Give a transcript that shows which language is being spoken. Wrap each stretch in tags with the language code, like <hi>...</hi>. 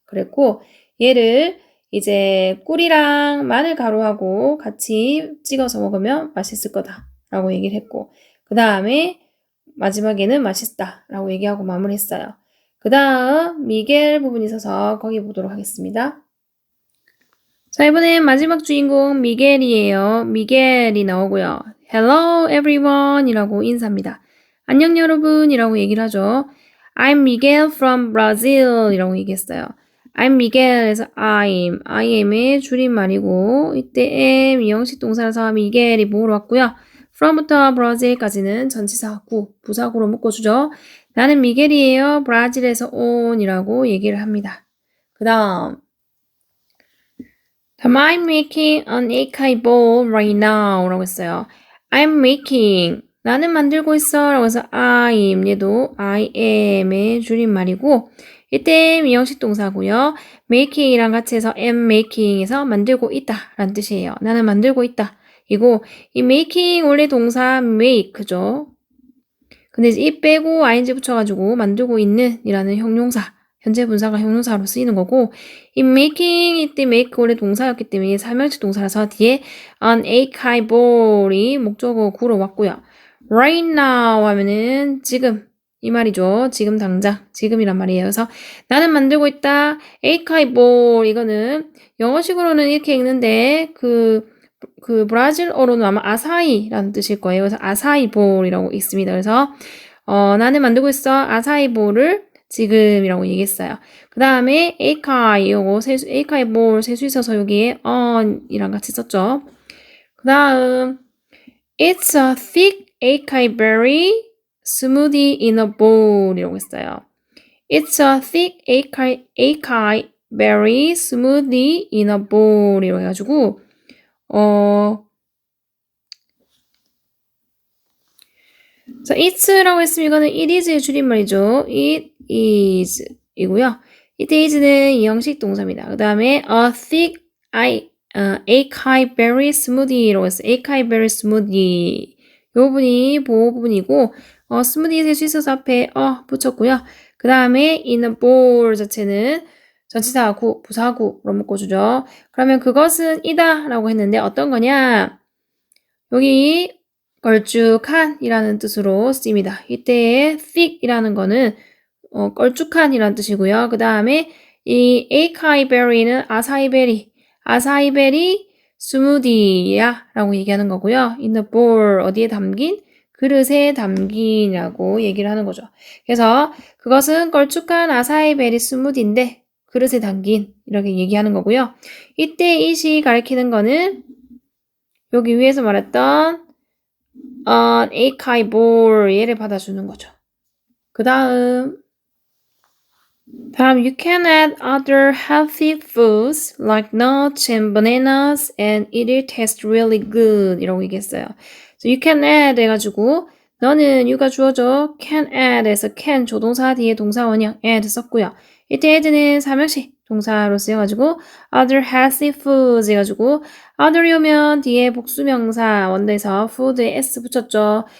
<ko>그랬고 얘를 이제 꿀이랑 마늘 가루하고 같이 찍어서 먹으면 맛있을 거다 라고 얘기를 했고 그 다음에 마지막에는 맛있다 라고 얘기하고 마무리했어요. 그 다음 미겔 부분이 있어서 거기 보도록 하겠습니다. 자, 이번엔 마지막 주인공 미겔이에요. 미겔이 나오고요.</ko> <en>Hello everyone</en> <ko>이라고 인사합니다. 안녕 여러분 이라고 얘기를 하죠.</ko> <en>I'm Miguel from Brazil</en> <ko>이라고 얘기했어요. I'm Miguel에서 I am의 줄임말이고 이때 am 이 형식 동사라서 Miguel이 뭐로 왔고요. from부터 Brazil까지는 전치사 구, 부사구로 묶어주죠. 나는 미겔이에요. 브라질에서 온 이라고 얘기를 합니다. 그 다음</ko> <en>I'm making an acai bowl right now</en> <ko>라고 했어요.</ko> <en>I'm making</en> <ko>나는 만들고 있어 라고 해서 I'm 얘도 I am의 줄임말이고 이때 미형식 동사고요. making이랑 같이 해서 am making에서 만들고 있다 라는 뜻이에요. 나는 만들고 있다. 이고 이 making 원래 동사 make죠. 근데 이 빼고 ing 붙여가지고 만들고 있는 이라는 형용사 현재 분사가 형용사로 쓰이는 거고 이 making 이때 make 원래 동사였기 때문에 삼형식 동사라서 뒤에 an acai bowl이 목적어 구로 왔고요. right now 하면은 지금 이 말이죠. 지금 당장 지금이란 말이에요. 그래서 나는 만들고 있다. acai bowl 이거는 영어식으로는 이렇게 읽는데 그 브라질어로는 아마 아사이라는 뜻일 거예요. 그래서 아사이 볼이라고 있습니다. 그래서 나는 만들고 있어. 아사이 볼을 지금이라고 얘기했어요. 그 다음에 에이카이 요거 에이카이 볼 세수 있어서 여기에 on이랑 같이 썼죠. 그 다음</ko> <en>It's a thick acai berry smoothie in a bowl</en> <ko>이라고 했어요.</ko> <en>It's a thick acai berry smoothie in a bowl</en> <ko>이라고 해가지고 자,</ko> <en>it's라고</en> <ko>했으면 이거는</ko> <en>it is의</en> <ko>줄임말이죠.</ko> <en>it is 이고요.</en> <ko>it is는 이 형식 동사입니다. 그 다음에</ko> <en>a thick acai berry smoothie</en> <ko>라고 했어요. acai berry smoothie 이 부분이 보호 부분이고 스무디 셀 수 있어서 앞에 붙였고요. 그 다음에 in a bowl 자체는 전치사하고 부사구로 묶어주죠. 그러면 그것은 이다 라고 했는데 어떤 거냐? 여기 걸쭉한 이라는 뜻으로 쓰입니다. 이때의 thick 이라는 거는 걸쭉한 이라는 뜻이고요. 그 다음에 이</ko> <en>acai berry</en> <ko>는 아사이베리 스무디야 라고 얘기하는 거고요. in the bowl 어디에 담긴? 그릇에 담긴이라고 얘기를 하는 거죠. 그래서 그것은 걸쭉한 아사이베리 스무디인데 그릇에 담긴 이렇게 얘기하는 거고요. 이때 it이 가리키는 거는 여기 위에서 말했던 acai bowl 얘를 받아주는 거죠. 다음</ko> <en>you can add other healthy foods like nuts and bananas and it will taste really good</en> <ko>이라고 얘기했어요.</ko> <en>So you can add</en> <ko>해가지고 너는</ko> <en>you가</en> <ko>주어져</ko> <en>can add에서 can</en> <ko>조동사 뒤에 동사원형</ko> <en>add</en> <ko>썼고요. 이때 add는 삼형식 동사로 쓰여가지고 other healthy foods 해가지고 other이 오면 뒤에 복수명사 원대에서 food에 s 붙였죠.</ko>